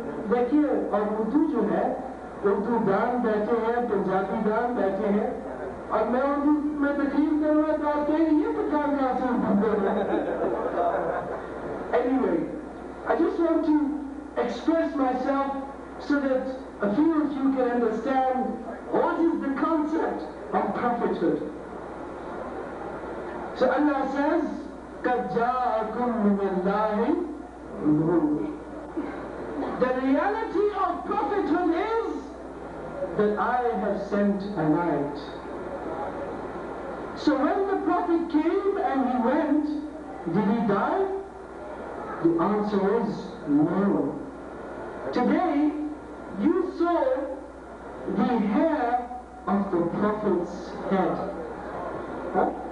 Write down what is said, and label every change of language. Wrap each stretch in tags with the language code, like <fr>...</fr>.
<ur>دیکھیے اور اردو جو ہے اردو دان بیٹھے ہیں, پنجابی دان بیٹھے ہیں, اور میں اردو میں تقریر کروں گا تو آپ کہیں گے یہ پٹھان کہاں سے اردو کر رہے ہیں.</ur> <en>Anyway, I just want to express myself so that a few of you can understand what is the concept of prophethood. So Allah says,</en> <ar>قَدْ جَاءَكُم مِّنَ اللَّهِ نُورٌ.</ar> <en>The reality of prophethood is that I have sent a light. So when the prophet came and he went, did he die? The answer is no. Today, you saw the hair of the prophet's head. Huh?</en>